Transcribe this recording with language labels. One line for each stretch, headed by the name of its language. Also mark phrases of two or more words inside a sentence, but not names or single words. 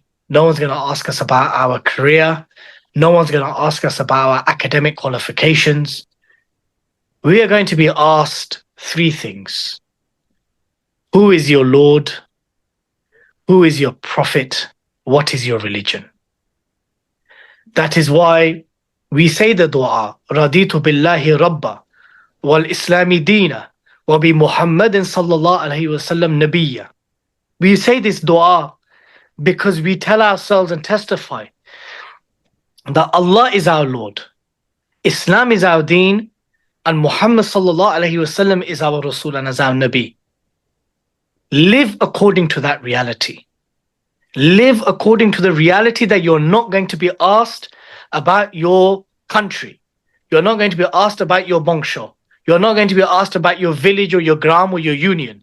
English: No one's going to ask us about our career. No one's going to ask us about our academic qualifications. We are going to be asked three things. Who is your Lord? Who is your prophet? What is your religion? That is why we say the dua,
Arabic: رضيت بالله ربا، وبالإسلام دينا، وبمحمد صلى الله عليه وسلم نبيا.
English: We say this dua because we tell ourselves and testify that Allah is our Lord, Islam is our deen, and Muhammad
Arabic: صلى الله عليه وسلم
English: is our Rasul and is our Nabi. Live according to that reality. Live according to the reality that you're not going to be asked about your country. You're not going to be asked about your bongsho. You're not going to be asked about your village or your gram or your union.